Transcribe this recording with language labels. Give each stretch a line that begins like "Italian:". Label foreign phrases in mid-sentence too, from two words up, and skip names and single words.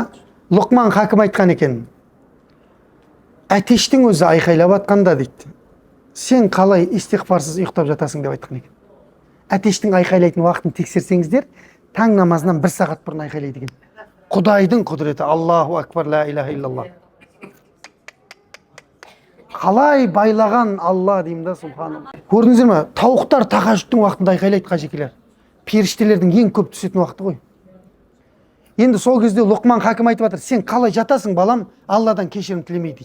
Kazakh: Лұқман Хакім айтқан екен. Әтештің өзі айқайлап атқанда дейді. Сен қалай истиғфарсыз ұйықтап жатасың деп айтқан екен. Әтештің айқайлайтын уақытын тексерсеңіздер, таң намазынан 1 сағат бұрын айқайлайды екен. Құдайдың құдіреті,
Arabic: الله أكبر، لا إله إلا الله.
Kazakh: Қалай байлаған Алла деймін да, субханалла. Көрдіңіздер ме? Тауықтар тахажжудтың уақытында айқайлайды, қажекелер. Періштелердің ең көп түсетін уақыты ғой. Енді сол кезде Лұқман Хакім айтып жатыр, сен қалай жатасың, балам, Алладан кешірім тілемей дейді.